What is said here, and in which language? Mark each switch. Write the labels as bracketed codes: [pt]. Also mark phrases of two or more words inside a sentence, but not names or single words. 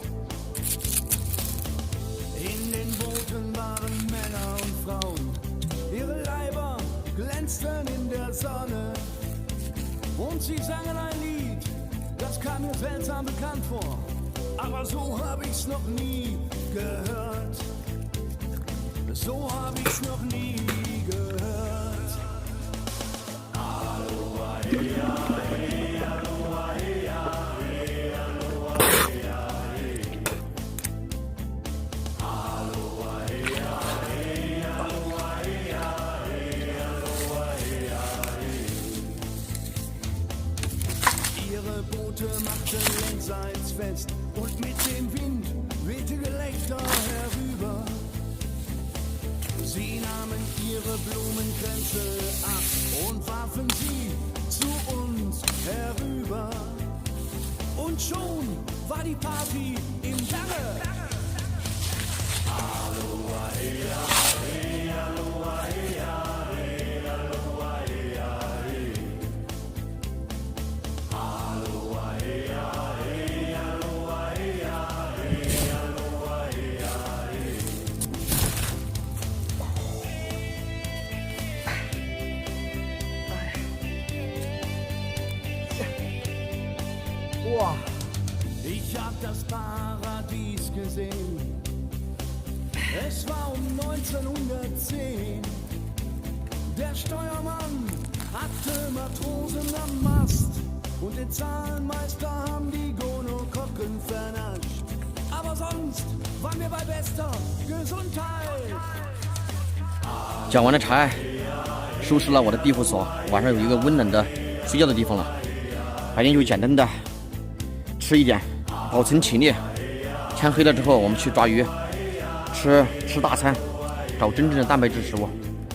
[de] In den Booten waren Männer und Frauen, ihre Leiber glänzten in der Sonne und sie sangen ein Lied, das kam mir seltsam bekannt vor. Aber so hab ich's noch nie gehört. So hab ich's noch nie gehört. [haw] Aloha, heya, heya, aloha, heya, heya, aloha, heya, heya. Aloha, heya, heya, aloha, heya, heya, aloha, heya, heya. [de] Ihre Boote machten längsseits fest und mit dem Wind wehte Gelächter herüber. Sie nahmen ihre Blumenkränze ab und warfen sie zu uns herüber. Und schon war die Party im Gange. [haw] Aloha, heya, heya, aloha, heya, heya, aloha, heya, heya. Aloha, heya, heya, aloha, heya, heya, aloha, heya, heya. [de] Wow. Ich hab das Paradies gesehen. Es war um 1910. Der Steuermann hatte Matrosen am Mast und den Zahlenmeister haben die Gonokokken vernascht. Aber sonst waren wir bei bester Gesundheit. [zh] 讲完了柴，收拾了我的庇护所，晚上有一个温暖的睡觉的地方了。白天就简单的吃一点，保存体力。天黑了之后，我们去抓鱼，吃大餐，找真正的蛋白质食物。